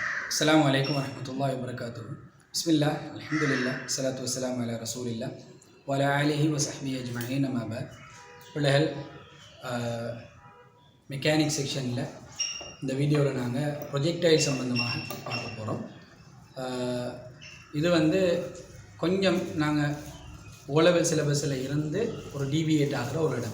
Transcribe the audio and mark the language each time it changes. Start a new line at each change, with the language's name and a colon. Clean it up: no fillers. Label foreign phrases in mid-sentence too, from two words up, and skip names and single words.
Arabic: السلام عليكم ورحمة الله وبركاته. بسم الله، الحمد لله، الصلاة والسلام على رسول الله وعلى آله وصحبه أجمعين أما بعد.
Tamil: பிள்ளைகள்
English: mechanic section
Tamil: இந்த வீடியோவில் நாங்கள் ப்ரொஜெக்டைல் சம்பந்தமாக பார்க்க போகிறோம். இது கொஞ்சம் நாங்கள்
English: O-level syllabus
Tamil: இருந்து ஒரு டிவியேட் ஆகிற ஒரு இடம்.